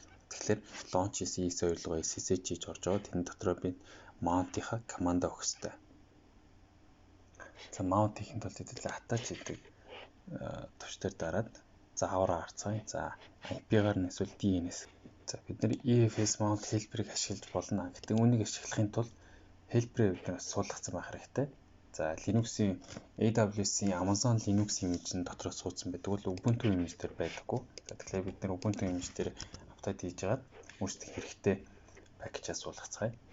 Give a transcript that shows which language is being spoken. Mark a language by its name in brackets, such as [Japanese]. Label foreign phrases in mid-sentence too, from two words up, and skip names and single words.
[Mongolian] Тэгэхээр launch EC2 руугаа SSH хийж орж аваад энэ дотроо би mount-ийнхаа командаа өгөх хэрэгтэй. За mount хийхэд бол хэдүүлээ attach гэдэг төвчдөр дараад заавар харцгаая. За IP-гаар нь эсвэл DNS. За бид нар EFS [English] mount helper- [Mongolian] ыг ашиглаж болно. Гэтэ үүнийг ашиглахын тулд helper-ыг бид нар суулгацсан байх хэрэгтэй. За Linux-ийн AWS-ийн Amazon Linux image-ийн дотор суудсан байдаг бол Ubuntu image дээр байдаггүй. За тэгэхээр бид нар Ubuntu image дээр апдейт хийж агаад өөрсдөө хэрэгтэй пакэжаа суулгацгаая.